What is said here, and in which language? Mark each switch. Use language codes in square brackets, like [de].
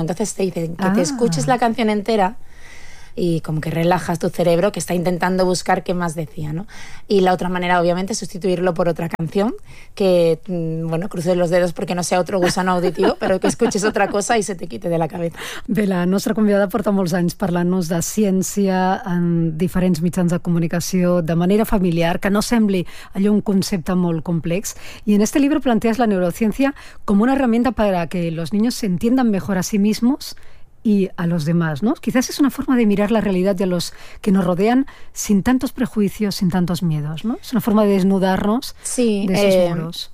[es] Entonces te dicen que te escuches la canción entera y como que relajas tu cerebro, que está intentando buscar qué más decía, ¿no? Y la otra manera, obviamente, es sustituirlo por otra canción, que, bueno, cruces los dedos porque no sea otro gusano auditivo, pero que escuches otra cosa y se te quite de la cabeza. [ca] Bé, la nostra convidada porta molts anys parlant-nos de ciència en diferents mitjans de comunicació de manera familiar, que no sembli allò un concepte molt complex. [es] I en este libro planteas la neurociencia com una herramienta para que los niños se entiendan mejor a sí mismos y a los demás, ¿no? Quizás es una forma de mirar la realidad de los que nos rodean sin tantos prejuicios, sin tantos miedos, ¿no? Es una forma de desnudarnos, sí, de esos muros.